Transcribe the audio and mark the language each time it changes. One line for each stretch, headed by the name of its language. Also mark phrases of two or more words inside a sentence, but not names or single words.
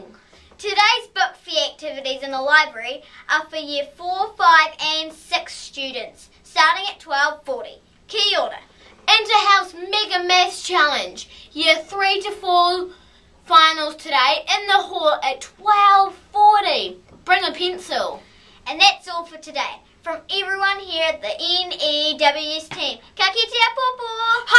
English: Today's book fair activities in the library are for year 4, 5 and 6 students, starting at 12:40.
Māori: Kia ora.
English: Inter-house Mega Maths Challenge. Year 3 to 4 finals today in the hall at 12:40. Bring a pencil. And that's all for today. From everyone here at the N.E.W.S team,
Māori: ka kite a popo!